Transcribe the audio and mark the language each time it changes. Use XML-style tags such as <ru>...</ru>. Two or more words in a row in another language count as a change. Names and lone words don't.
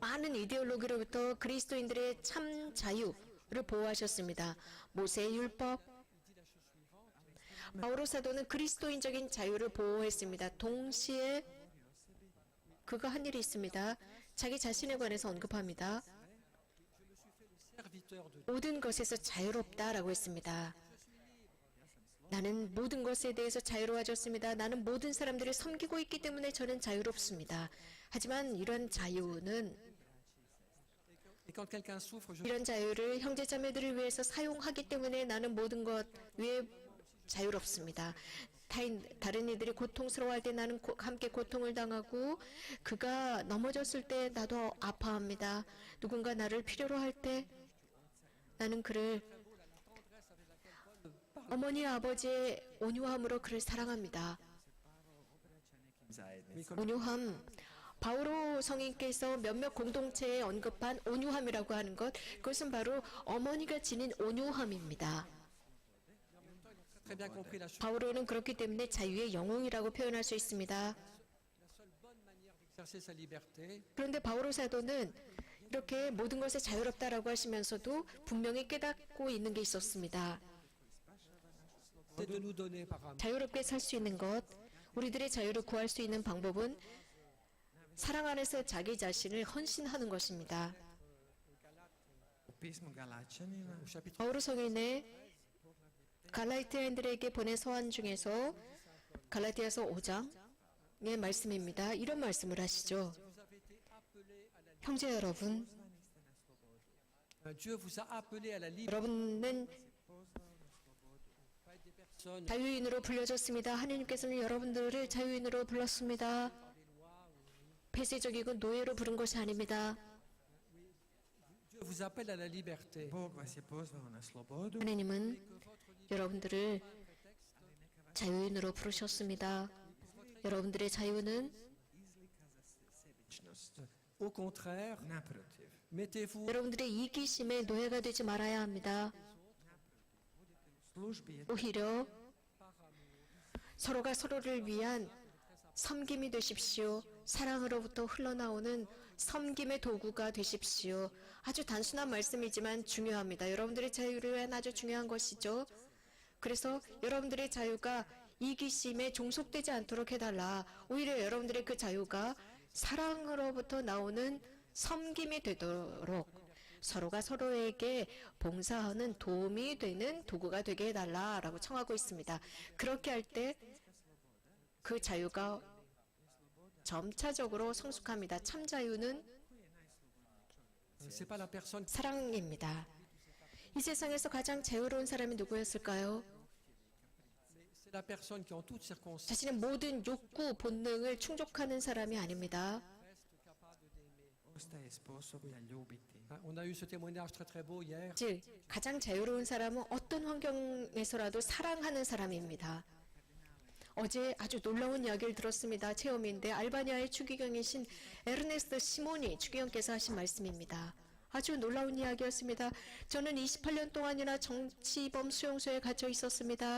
<ko>많은 이데올로기로부터 그리스도인들의 참 자유를 보호하셨습니다. 모세의 율법, 바오로 사도는 그리스도인적인 자유를 보호했습니다. 동시에 그가 한 일이 있습니다. 자기 자신에 관해서 언급합니다.</ko> <fr>serviteur de</fr> <ko>모든 것에서 자유롭다라고 했습니다. 나는 모든 것에 대해서 자유로워졌습니다. 나는 모든 사람들을 섬기고 있기 때문에 저는 자유롭습니다. 하지만 이런 자유는</ko> <fr>Et quand quelqu'un souffre, je</fr> <ko>이런 자유를 형제자매들을 위해서 사용하기 때문에 나는 모든 것 위에 자유롭습니다. 다른 이들이 고통스러워할 때 나는 함께 고통을 당하고 그가 넘어졌을 때 나도 아파합니다. 누군가 나를 필요로 할 때 나는 그를 어머니 아버지의 온유함으로 그를 사랑합니다. 온유함, 바오로 성인께서 몇몇 공동체에 언급한 온유함이라고 하는 것, 그것은 바로 어머니가 지닌 온유함입니다.</ko> <fr>très bien compris la chose.</fr> <ko>바오로는 그렇기 때문에 자유의 영웅이라고 표현할 수 있습니다.</ko> <fr>Exercer sa liberté,</fr> <ko>그런데 바오로 사도는 이렇게 모든 것에 자유롭다라고 하시면서도 분명히 깨닫고 있는 게 있었습니다.</ko> <fr>c'est de nous donner par amour.</fr> <ko>자유롭게 살 수 있는 것, 우리들의 자유를 구할 수 있는 방법은 사랑 안에서 자기 자신을 헌신하는 것입니다.</ko> <hr>U pismu Galačanima</hr> <fr>Au chapitre</fr> <ko>바오로 성인의 갈라티아인들에게 보낸 서한 중에서 갈라디아서 5장의 말씀입니다. 이런 말씀을 하시죠. 형제 여러분,</ko> <fr>Dieu vous a appelé à la liberté.</fr> <ko>여러분은</ko> <fr>Personne</fr> <ko>자유인으로 불려졌습니다. 하나님께서는 여러분들을 자유인으로 불렀습니다. 폐쇄적이고 노예로 부른 것이 아닙니다.</ko> <fr>Dieu vous appelle à la liberté.</fr> <hr>Bog vas je pozvao na slobodu,</hr> <ko>하나님은 여러분들을 자유인으로 부르셨습니다. 여러분들의 자유는</ko> <hr>sebičnost.</hr> <fr>Au contraire,</fr> <hr>Naprotiv,</hr> <fr>mettez-vous</fr> <ko>여러분들의 이기심의 노예가 되지 말아야 합니다.</ko> <hr>službi je</hr> <ko>오히려 서로가 서로를 위한 섬김이 되십시오. 사랑으로부터 흘러나오는 섬김의 도구가 되십시오. 아주 단순한 말씀이지만 중요합니다. 여러분들의 자유를 위한 아주 중요한 것이죠. 그래서 여러분들의 자유가 이기심에 종속되지 않도록 해달라. 오히려 여러분들의 그 자유가 사랑으로부터 나오는 섬김이 되도록 서로가 서로에게 봉사하는 도움이 되는 도구가 되게 해달라라고 청하고 있습니다. 그렇게 할 때 그 자유가 점차적으로 성숙합니다. 참 자유는</ko> <fr>c'est pas la personne</fr> <ko>사랑입니다. 이 세상에서 가장 자유로운 사람이 누구였을까요?</ko> <fr>c'est la personne qui en toutes circonstances</fr> <ko>자신의 모든 욕구, 본능을 충족하는 사람이 아닙니다.</ko> <hr>ostaje sposobna ljubiti.</hr> <fr>On a eu ce témoignage très beau hier.</fr> <ko>즉, 가장 자유로운 사람은 어떤 환경에서라도 사랑하는 사람입니다. 어제 아주 놀라운 이야기를 들었습니다. 체험인데 알바니아의 추기경이신 에르네스트 시모니 추기경께서 하신 말씀입니다. 아주 놀라운 이야기였습니다. 저는 28년 동안이나 정치범 수용소에 갇혀 있었습니다.</ko>